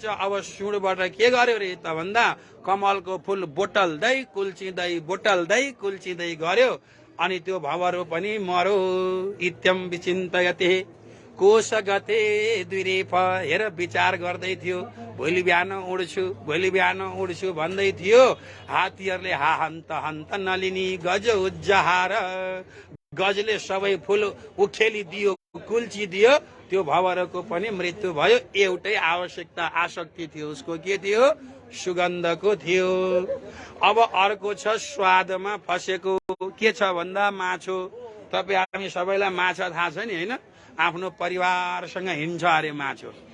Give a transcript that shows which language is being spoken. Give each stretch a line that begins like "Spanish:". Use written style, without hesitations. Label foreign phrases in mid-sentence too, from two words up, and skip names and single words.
Nepali: अब सुँडबाट के गर्यो रे त भन्दा कमलको फूल बोटल्दै कुल्चिँदै बोटल्दै कुल्चिँदै गर्यो, अनि त्यो भँवरो पनि मरो।
Sanskrit: इत्यम विचिन्तयते कोश गते द्विरेफ,
Nepali: हेर विचार गर्दै थियो, भोलि बिहान उड्छु, भोलि बिहान उड्छु भन्दै थियो। हात्तीहरूले
Sanskrit: हा हन्त हन्त नलिनी गज उज्जहार,
Nepali: गजले सबै फूल उखेलिदियो, कुल्चिदियो, त्यो भँवरको पनि मृत्यु भयो। एउटै आवश्यकता आसक्ति थियो उसको, के थियो? सुगन्धको थियो। अब अर्को छ स्वादमा फसेको, के छ भन्दा माछो। तपाईँ हामी सबैलाई माछा थाहा छ नि होइन, आफ्नो परिवारसँग हिँड्छ अरे माछो।